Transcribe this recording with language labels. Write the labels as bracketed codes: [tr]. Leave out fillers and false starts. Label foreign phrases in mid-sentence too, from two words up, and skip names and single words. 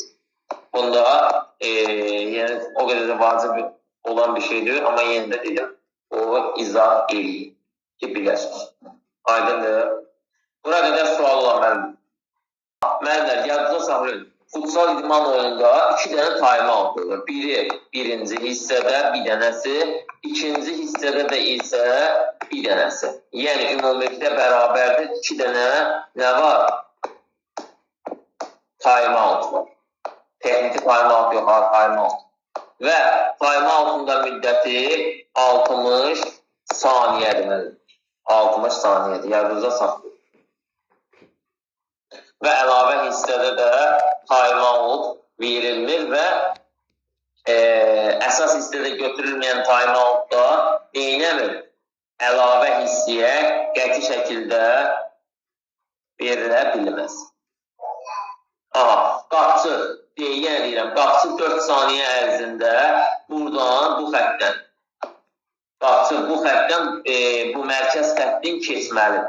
[az] Bunda yəni, o qədər də vacib olan bir şeydir. Amma yenə də dedim, o izah eləyir ki, biləsiniz. Aydındır. Bura qədər sual olan müəllim. Müəllimlər, yadınıza saxlayın. Futsal idman oyununda 2 dənə time-out olur. Biri birinci hissədə, bir dənəsi, ikinci hissədə də isə bir dənəsi. Yəni, ümumilikdə bərabərdə 2 dənə nə var? Time-out var. Texniki time-out yox, time-out. Və time-out'un da müddəti 60 saniyədir. 60 saniyədir. Yadınıza saxlayın. Və əlavə hissədə də time-out verilmir və əsas hissədə götürülməyən time-outda neynəmir? Əlavə hissəyə qəti şəkildə verilə bilməz. Qapçı, yenə deyirəm, qapçı 4 saniyə ərzində buradan bu xəttdən, qapçı bu xəttdən bu mərkəz xəttin keçməlidir.